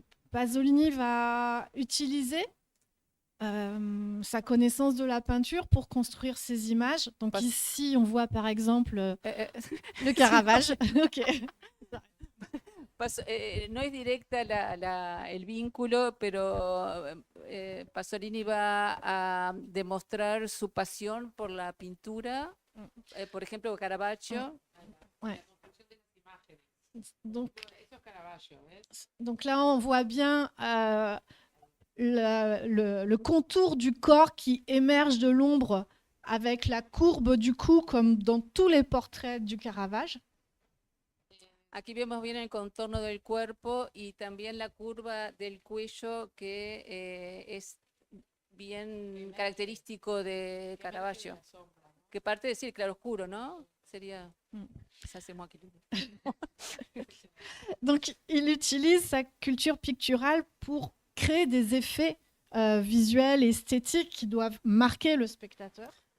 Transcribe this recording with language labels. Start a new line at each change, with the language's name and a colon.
French: Pasolini va utiliser sa connaissance de la peinture pour construire ses images. Donc Pas- ici, on voit par exemple le Caravage. Ok.
Spanish: No es directa el vínculo, pero Pasolini va a demostrar su pasión por la pintura, por ejemplo, Caravaggio. Ouais.
French: La construction des imágenes. Donc,
Spanish: Eso es Caravaggio, ¿ves?
French: donc là, on voit bien le contour du corps qui émerge de l'ombre avec la courbe du cou, comme dans tous les portraits du Caravage.
Spanish: Aquí vemos bien el contorno del cuerpo y también la curva del cuello que es bien característico de Caravaggio. La sombra, ¿no? Que parte de decir claroscuro, ¿no?
French: Sería... Ça, c'est moi qui le dis. Donc, il utilise sa culture picturale pour créer des effets visuels et esthétiques qui doivent marquer le spectateur.